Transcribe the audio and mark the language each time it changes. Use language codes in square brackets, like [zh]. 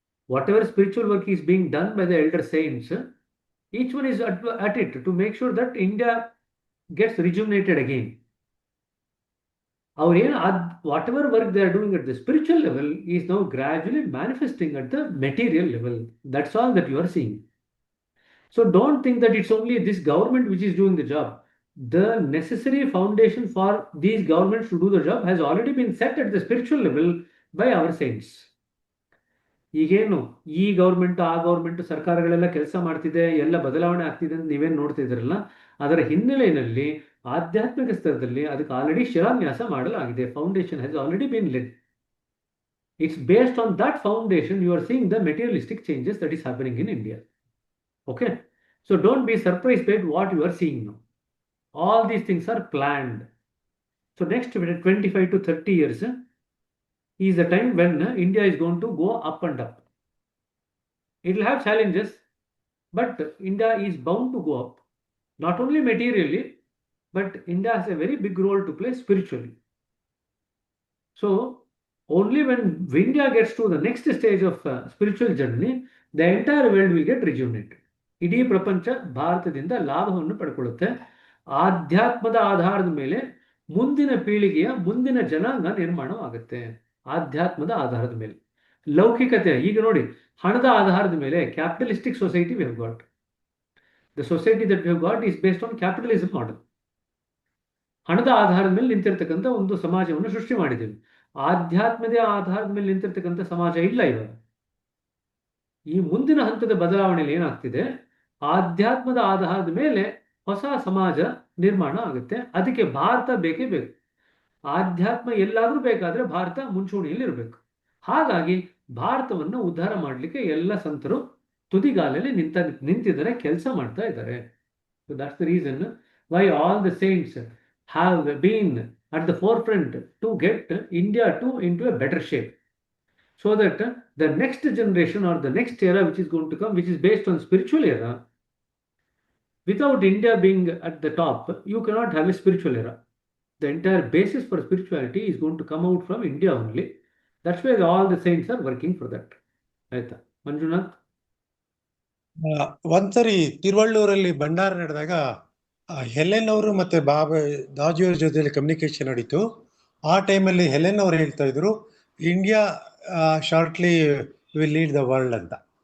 [en] Whatever spiritual work is being done by the elder science, each one is at it to make sure that India gets rejuvenated again. [kn] ಅವ್ರೇನು [en] Whatever work they are doing at the spiritual level is now gradually manifesting at the material level. That's all that you are seeing. So don't think that it's only this government which is doing the job. The necessary foundation for these governments to do the job has already been set at the spiritual level by our saints. [kn] ಈಗೇನು ಈ government ಆ government ಸರ್ಕಾರಗಳೆಲ್ಲ ಕೆಲಸ ಮಾಡ್ತಿದೆ, ಎಲ್ಲ ಬದಲಾವಣೆ ಆಗ್ತಿದೆ ಅಂತ ನೀವೇನು ನೋಡ್ತಿದ್ದೀರಲ್ಲ, ಅದರ ಹಿನ್ನೆಲೆಯಲ್ಲಿ ಆಧ್ಯಾತ್ಮಿಕ ಸ್ತರದಲ್ಲಿ ಅದಕ್ಕೆ ಆಲ್ರೆಡಿ ಶಿಲಾನ್ಯಾಸ ಮಾಡಲಾಗಿದೆ. [en] Foundation has already been laid. It's based on that foundation you are seeing the materialistic changes that is happening in India. Okay, so don't be surprised by what you are seeing now. All these things are planned. So next 25 to 30 years is the time when India is going to go up and up. It will have challenges, but India is bound to go up. Not only materially, but India has a very big role to play spiritually. So only when India gets to the next stage of spiritual journey, the entire world will get rejuvenated. [kn] ಇಡೀ ಪ್ರಪಂಚ ಭಾರತದಿಂದ ಲಾಭವನ್ನು ಪಡ್ಕೊಳ್ಳುತ್ತೆ. ಆಧ್ಯಾತ್ಮದ ಆಧಾರದ ಮೇಲೆ ಮುಂದಿನ ಪೀಳಿಗೆಯ ಮುಂದಿನ ಜನಾಂಗ ನಿರ್ಮಾಣವಾಗುತ್ತೆ. ಆಧ್ಯಾತ್ಮದ ಆಧಾರದ ಮೇಲೆ. ಲೌಕಿಕತೆ ಈಗ ನೋಡಿ, ಹಣದ ಆಧಾರದ ಮೇಲೆ [en] Capitalistic society we have got. The society that we have got is based on capitalism model. [kn] ಹಣದ ಆಧಾರದ ಮೇಲೆ ನಿಂತಿರ್ತಕ್ಕಂಥ ಒಂದು ಸಮಾಜವನ್ನು ಸೃಷ್ಟಿ ಮಾಡಿದ್ದೀವಿ. ಆಧ್ಯಾತ್ಮದ ಆಧಾರದ ಮೇಲೆ ನಿಂತಿರ್ತಕ್ಕಂಥ ಸಮಾಜ ಇಲ್ಲ ಇವಾಗ. ಈ ಮುಂದಿನ ಹಂತದ ಬದಲಾವಣೆಯಲ್ಲಿ ಏನಾಗ್ತಿದೆ, ಆಧ್ಯಾತ್ಮದ ಆಧಾರದ ಮೇಲೆ ಹೊಸ ಸಮಾಜ ನಿರ್ಮಾಣ ಆಗುತ್ತೆ. ಅದಕ್ಕೆ ಭಾರತ ಬೇಕೇ ಬೇಕು. ಆಧ್ಯಾತ್ಮ ಎಲ್ಲಾದ್ರೂ ಬೇಕಾದ್ರೆ ಭಾರತ ಮುಂಚೂಣಿಯಲ್ಲಿ ಇರಬೇಕು. ಹಾಗಾಗಿ ಭಾರತವನ್ನು ಉದ್ಧಾರ ಮಾಡಲಿಕ್ಕೆ ಎಲ್ಲ ಸಂತರು ತುದಿಗಾಲಲ್ಲಿ ನಿಂತಿದ್ದಾರೆ, ಕೆಲಸ ಮಾಡ್ತಾ ಇದ್ದಾರೆ. [en] So that's the reason why all the saints have been at the forefront to get India into a better shape. So that the next generation or the next era which is going to come, which is based on spiritual era, without India being at the top, you cannot have a spiritual era. The entire basis for spirituality is going to come out from India only. That's why all the saints are working for that. [kn] ಆಯ್ತಾ ಮಂಜುನಾಥ್? ಒಂದ್ಸರಿ ತಿರುವಳ್ಳೂರಲ್ಲಿ ಭಂಡಾರ ನಡೆದಾಗ Helen ಅವರು ಮತ್ತೆ ದಾಜಿಯವ್ರ ಜೊತೆಲಿ communication ನಡೀತು. ಆ ಟೈಮಲ್ಲಿ Helen ಅವರು ಹೇಳ್ತಾ ಇದ್ರು, [en] India shortly will lead the world [kn] ಅಂತ.